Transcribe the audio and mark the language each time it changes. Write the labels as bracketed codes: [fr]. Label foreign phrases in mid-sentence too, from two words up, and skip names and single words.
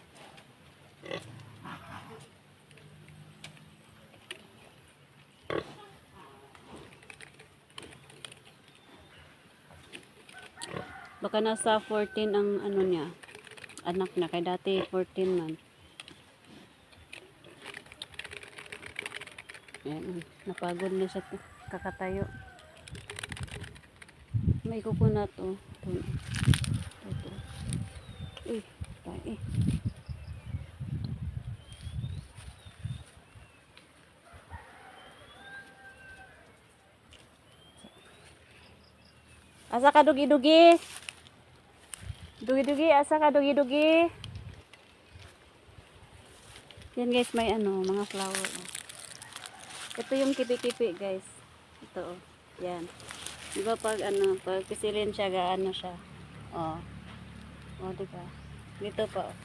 [tl] Baka nasa 14 ang ano niya anak na kay dati 14 man. Ayan, napagod na siya kakatayo. May coconut oh. Ito. Tayo. [ceb] Asa ka dugi-dugi? Dugi-dugi, asa ka dugi-dugi? [tl] Yan guys, may mga flower oh. Ito yung kipi-kipi guys. Ito oh. Yan. Diba pag pag pisilin siya gaano siya. Oh. Oh, diba? Dito pa oh.